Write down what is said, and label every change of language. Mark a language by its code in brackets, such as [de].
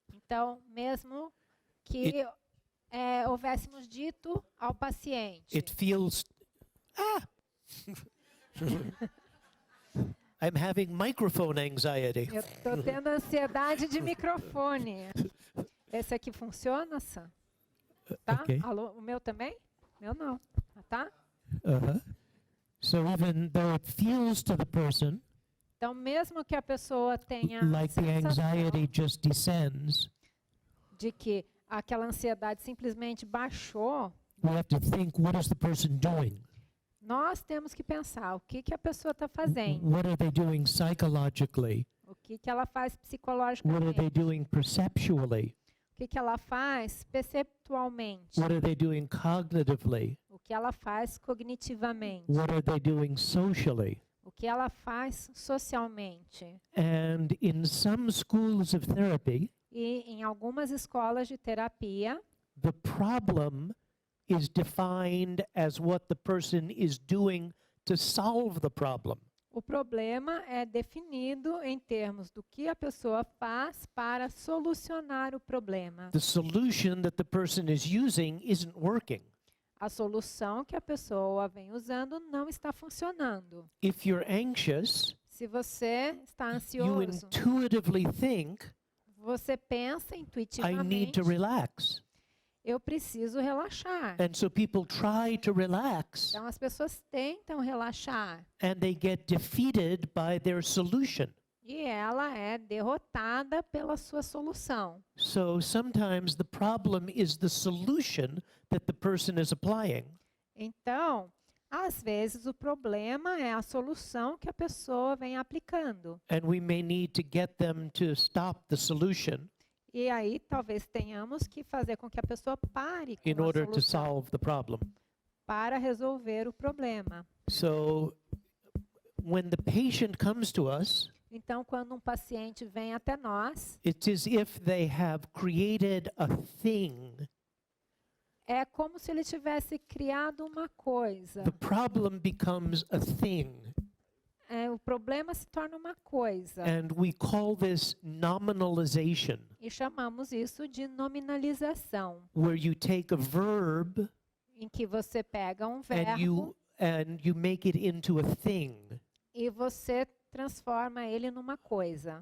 [pt] Então, mesmo que houvéssemos dito ao paciente, [en] it feels, I'm having microphone anxiety. [pt] eu estou tendo ansiedade de microfone. Esse aqui funciona, Sam? Tá? [en] Okay. [pt] Alô, o meu também? Meu não. Tá? Uh-huh. [en] So even though it feels to the person [pt] Então, mesmo que a pessoa tenha [en] like the [pt] sensação [en] anxiety just descends, [pt] de que aquela ansiedade simplesmente baixou, [en] we have to think, what is the person doing? [pt] nós temos que pensar o que a pessoa está fazendo, [en] What are they doing psychologically? [pt] o que ela faz [en] What are they [pt] psicologicamente, [en] doing perceptually? [pt] o que ela faz perceptualmente, [en] What are they doing cognitively? [pt] o que ela faz cognitivamente, [en] What are they doing socially? [pt] o que ela faz socialmente. [en] And in some schools of therapy, [pt] E em algumas escolas de terapia, [en] the problem is defined as what the person is doing to solve the problem. [pt] o problema é definido em termos do que a pessoa faz para solucionar o problema. [en] The solution that the person is using isn't working. [pt] A solução que a pessoa vem usando não está funcionando. [en] If you're anxious, [pt] Se você está [en] you [pt] ansioso, [en] intuitively think, [pt] você pensa [en] I need [pt] intuitivamente, [en] to relax. [pt] eu preciso relaxar. [en] And so people try to relax [pt] Então as pessoas tentam relaxar [en] and they get defeated by their solution. [pt] e ela é derrotada pela sua solução. [en] So sometimes the problem is the solution that the person is applying. [pt] Então, às vezes o problema é a solução que a pessoa vem aplicando. [en] And we may need to get them to stop the solution [pt] E aí talvez tenhamos que fazer com que a pessoa pare [en] in [pt] com a [en] order to [pt] solução [en] solve the problem. [pt] para resolver o problema. [en] So when the patient comes to us, [pt] Então, quando um paciente vem até nós, [en] it's as if they have created a thing. [pt] é como se ele tivesse criado uma coisa. [en] The problem becomes a thing. [pt] O problema se torna uma coisa. [en] And we call this nominalization, [pt] E chamamos isso de nominalização, [en] where you take a verb [pt] em que você pega um [en] and [pt] verbo [en] you make it into a thing. [pt] e você transforma ele numa coisa.